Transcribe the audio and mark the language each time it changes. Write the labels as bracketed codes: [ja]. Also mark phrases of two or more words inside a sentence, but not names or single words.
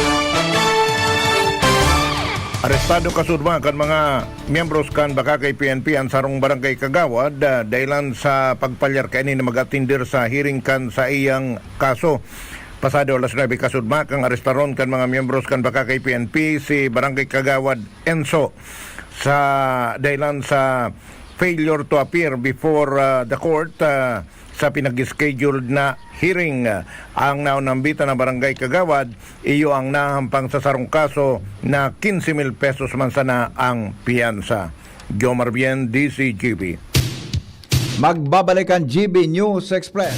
[bik] Arestado kasudma kan mga miyembros kan baka kay PNP ang sarong Barangay Kagawad dahilan sa pagpalyar kaini na magatindir sa hearing kan sa iyang kaso. Pasado alas 9 kasudma kang arestaron kan mga miyembros kan baka kay PNP si Barangay Kagawad Enzo sa dahilan sa [en] failure to appear before the court [bik] sa pinag-scheduled na hearing. Ang naunambitan ng Barangay Kagawad, iyo ang nahampang sa sarong kaso na 15,000 pesos man sana ang piyansa. Jomar Bien, DCGB. Magbabalik ang GB News Express.